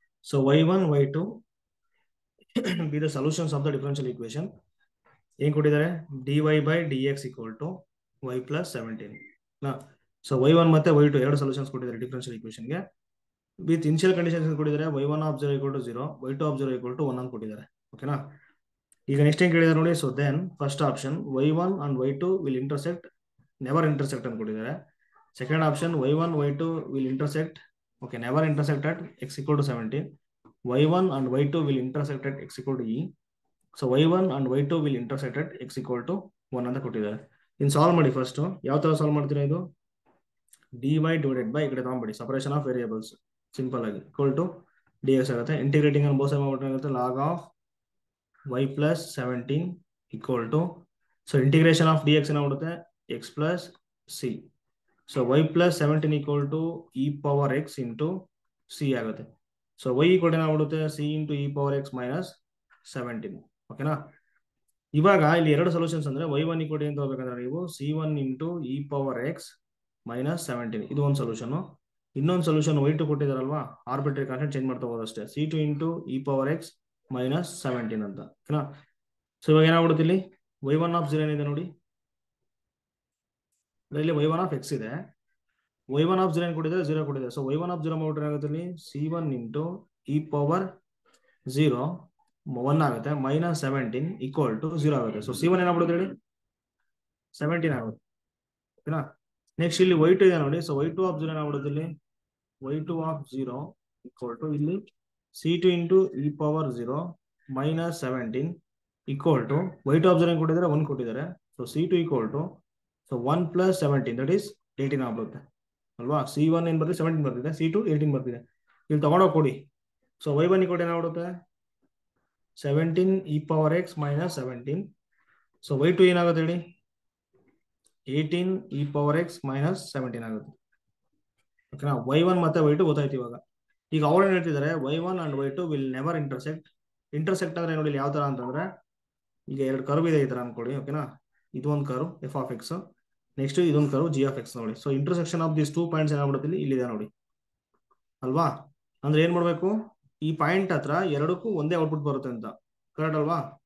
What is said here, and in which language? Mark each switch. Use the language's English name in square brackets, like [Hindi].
[English] So y1 y2 be the solutions of the differential equation. [Kannada] ಏನ್ ಕೊಟ್ಟಿದ್ದಾರೆ, dy by dx equal to y plus 17. So y1 ಮತ್ತೆ y2 ಎರಡು solutions ಕೊಟ್ಟಿದ್ದಾರೆ differential equation ಗೆ. [English] With initial conditions ಕೊಟ್ಟಿದ್ದಾರೆ. y1 of 0 equal to 0, y2 of 0 equal to 1 ಅಂತ ಕೊಟ್ಟಿದ್ದಾರೆ. [Kannada] ಓಕೆನಾ. ಈಗ ನೆಕ್ಸ್ಟ್ ಏನ್ ಕೇಳಿದ್ದಾರೆ ನೋಡಿ. [English] So then first option y1 and y2 will intersect, never intersect ಅಂತ ಕೊಟ್ಟಿದ್ದಾರೆ. Second option y1 y2 will intersect, okay, never intersect at x equal to 17. y1 and y2 will intersect at x equal to e. So y1 and y2 will intersect at x equal to 1 ಅಂತ ಕೊಟ್ಟಿದ್ದಾರೆ. [Kannada] ಇನ್ನು solve ಮಾಡಿ. First ಯಾವ ತರ solve ಮಾಡ್ತೀರಾ, ಇದು dy divided by ಈ ಕಡೆ ತಗೊಂಡ್ಬಿಡಿ, ಸಪರೇಷನ್ ಆಫ್ ವೇರಿಯೇಬಲ್ಸ್ ಸಿಂಪಲ್ ಆಗಿ ಈಕ್ವಲ್ ಟು dx ಆಗುತ್ತೆ. ಇಂಟಿಗ್ರೇಟಿಂಗ್ ಅನ್ನು ಬೋತ್ ಸೈಡ್ ಮಾಡ್ಬಿಟ್ರೆ log of y plus 17 equal to, [English] so integration of dx [Kannada] ಏನಾಗುತ್ತೆ x plus c. [English] So y plus 17 equal to e power x into c ಆಗುತ್ತೆ. So y ಕೂಡ ಏನಾಗ್ಬಿಡುತ್ತೆ c into e power x minus 17. [Kannada] ಓಕೆನಾ. ಇವಾಗ ಇಲ್ಲಿ ಎರಡು solutions ಅಂದ್ರೆ y1 equal ಅಂತ ಹೋಗ್ಬೇಕಂದ್ರೆ ನೀವು [English] c1 into e power x minus 17, [Kannada] ಇದು ಒಂದು ಸೊಲ್ಯೂಷನ್. ಇನ್ನೊಂದು solution y2 ಕೊಟ್ಟಿದಾರಲ್ವಾ, arbitrary constant change ಮಾಡ್ತಾ ಹೋಗೋದು ಅಷ್ಟೇ. [English] c2 into e power x minus 17 ಅಂತ. [Kannada] ಓಕೆನಾ. ಸೊ ಇವಾಗ ಏನಾಗ್ಬಿಡುತ್ತೆ ಇಲ್ಲಿ y1 of 0 ಏನಿದೆ ನೋಡಿ, ಇಲ್ಲಿ y1 of x ಇದೆ. y1 of 0 ಏನು ಕೊಟ್ಟಿದ್ದಾರೆ, 0 ಕೊಟ್ಟಿದ್ದಾರೆ. ಸೊ y1 of 0 ಮಾಡ್ಬಿಟ್ರೆ ಏನಾಗುತ್ತೆ ಇಲ್ಲಿ c1 into e power 0 1 ಆಗುತ್ತೆ ಮೈನಸ್ 17 ಈಕ್ವಲ್ ಟು 0 ಆಗುತ್ತೆ. ಸೊ c1 ಏನಾಗ್ಬಿಡುತ್ತೆ ಹೇಳಿ 17 ಆಗುತ್ತೆ. ಓಕೆನಾ. ನೆಕ್ಸ್ಟ್ ಇಲ್ಲಿ y2 ಇದೆ ನೋಡಿ. ಸೊ y2 of 0 ಏನಾಗ್ಬಿಡುತ್ತೆ ಇಲ್ಲಿ y2 of 0 ಈಕ್ವಲ್ ಟು ಇಲ್ಲಿ c2 into e power 0 minus 17 equal to y2 of 0 ಕೊಟ್ಟಿದ್ದಾರೆ 1 ಕೊಟ್ಟಿದ್ದಾರೆ. [English] So c2 equal to, so 1 plus 17 that is 18 ಆಗ್ಬಿಡುತ್ತೆ ಅಲ್ವಾ. [Kannada] c1 ಏನ್ ಬರ್ತಿದೆ 17 ಬರ್ತಿದೆ, c2 18 ಬರ್ತಿದೆ. ಇಲ್ಲಿ ತಗೊಂಡೋಗಿ ಕೊಡಿ. [English] So y1 equal to ಏನಾಗ್ಬಿಡುತ್ತೆ 17 e power x minus 17. So y2 ಏನಾಗುತ್ತೆ ಹೇಳಿ 18 e power x minus 17 ಆಗುತ್ತೆ. [Kannada] ಓಕೆನಾ. y1 ಮತ್ತೆ y2 ಗೊತ್ತಾಯ್ತು. ಇವಾಗ ಈಗ ಅವ್ರು ಏನ್ ಹೇಳ್ತಿದ್ದಾರೆ, [English] y1 and y2 will never intersect. [Kannada] Intersect ಅಂದ್ರೆ ನೋಡಿ ಯಾವ ತರ ಅಂತಂದ್ರೆ, ಈಗ ಎರಡು ಕರ್ವ್ ಇದೆ ಈ ತರ ಅನ್ಕೊಡಿ. ಓಕೆನಾ. ಇದು ಒಂದು curve F of X, next ಇದೊಂದು ಕರ್ವ್ ಜಿ ಆಫ್ ಎಕ್ಸ್ ನೋಡಿ. So [English] intersection of this 2 points [Kannada] ಏನಾಗ್ಬಿಡುತ್ತೆ ಇಲ್ಲಿದೆ ನೋಡಿ ಅಲ್ವಾ. ಅಂದ್ರೆ ಏನ್ ಮಾಡ್ಬೇಕು, ಈ ಪಾಯಿಂಟ್ ಹತ್ರ ಎರಡಕ್ಕೂ ಒಂದೇ ಔಟ್ಪುಟ್ ಬರುತ್ತೆ ಅಂತ. ಕರೆಕ್ಟ್ ಅಲ್ವಾ.